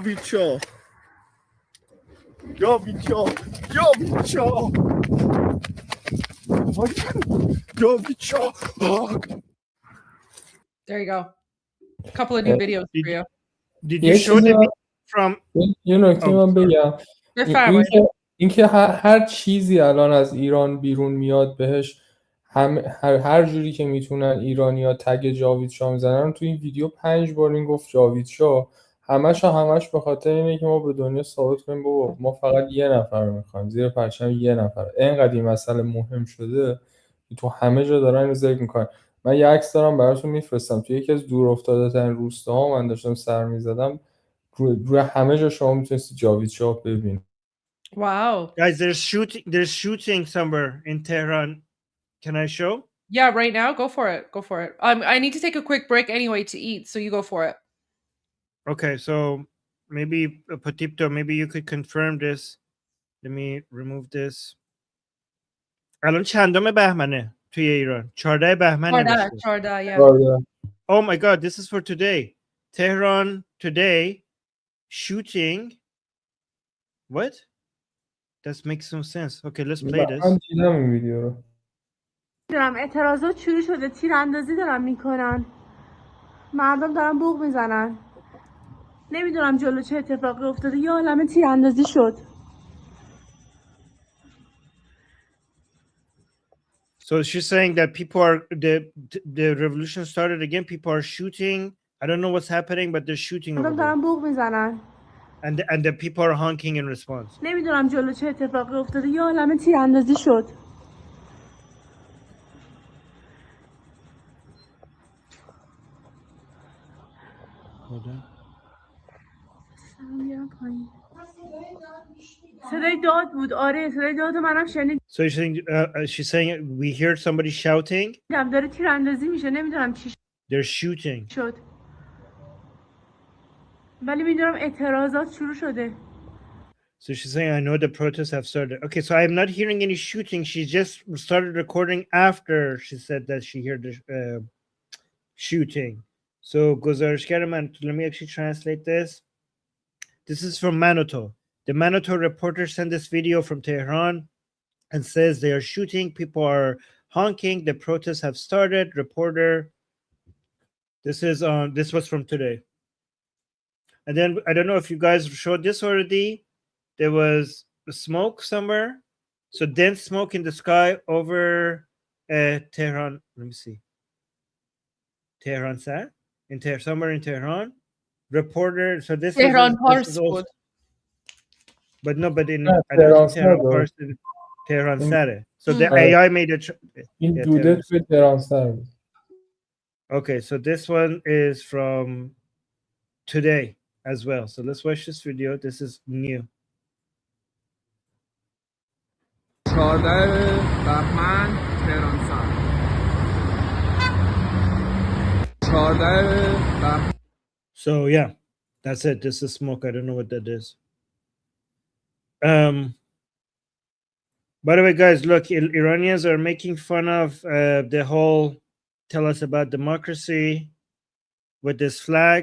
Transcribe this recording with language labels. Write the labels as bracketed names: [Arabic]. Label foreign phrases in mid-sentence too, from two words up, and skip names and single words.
[English] There you go. A couple of new videos for you. Did you show the from [Persian] یه نکته من بگم اینکه هر چیزی الان از ایران بیرون میاد بهش هر جوری که میتونن ایرانی‌ها تگ جاوید شاه میزنن. تو این ویدیو 5 بار این گفت جاوید شاه، همش به خاطر اینه که ما به دنیا ثابت کنیم بابا ما فقط یه نفر رو میخوایم، زیر پرچم یه نفر. اینقدر این مسئله مهم شده تو همه جا دارن اینو ذکر میکنن. من یه عکس دارم براتون میفرستم، تو یکی از دور افتاده ترین روستاها من داشتم سر میزدم، روی همه جا شما میتونستی جاوید شاه ببینید. [English] Wow. Guys, there's shooting somewhere in Tehran. Can I show? Yeah, right now? Go for it. Go for it. I need to take a quick break anyway to eat, so you go for it. Okay, so maybe Patipto, maybe you could confirm this. Let me remove this. [Persian] الان چندم بهمنه توی ایران؟ 14 بهمن نوشته. [English] 14, yeah. Oh my god, this is for today. Tehran today shooting. What? That makes some sense. Okay, let's play this. [Persian] من دیدم این ویدیو رو. اعتراضات شروع شده، تیراندازی دارن میکنن، مردم دارن بوق میزنن، نمیدونم جلو چه اتفاقی افتاده، یه عالمه تیراندازی شد. [English] So she's saying that people are the revolution started again. People are shooting. I don't know what's happening, but they're shooting over [Persian] مردم [English] there. [Persian] دارن بوق میزنن. [English] And the people are honking in response. [Persian] نمیدونم جلو چه اتفاقی افتاده، یه عالمه تیراندازی شد. [English] Hold on. [Persian] صدای داد بود. آره صدای داد منم شنیدم. [English] So she's saying we hear somebody shouting. [Persian] داره تیراندازی میشه، نمیدونم چی [English] They're shooting. [Persian] شد. ولی میدونم اعتراضات شروع شده. [English] So she's saying, I know the protests have started. Okay, so I'm not hearing any shooting. She just started recording after she said that she heard the shooting. So, [Persian] گزارشگر من, [English] let me actually translate this. This is from Manoto. The Manoto reporter sent this video from Tehran and says they are shooting. People are honking. The protests have started. Reporter. This was from today. And then I don't know if you guys showed this already. There was smoke somewhere. So dense smoke in the sky over Tehran. Let me see. Tehran sat in somewhere in Tehran. Reporter. So this Tehran is also, but no, but in [Persian] نه [English] I don't think تهران Tehran سر Pars, Tehran sat. So the [Persian] آره. [English] AI made it. [Persian] این [English] Yeah, [Persian] دوده توی تهران سر بود. [English] Okay, so this one is from today as well. So let's watch this video. This is new. [Persian] 14 بهمن تهران سر 14 بهمن. [English] So yeah, that's it. This is smoke. I don't know what that is. By the way, guys, look, Iranians are making fun of the whole tell us about democracy with this flag.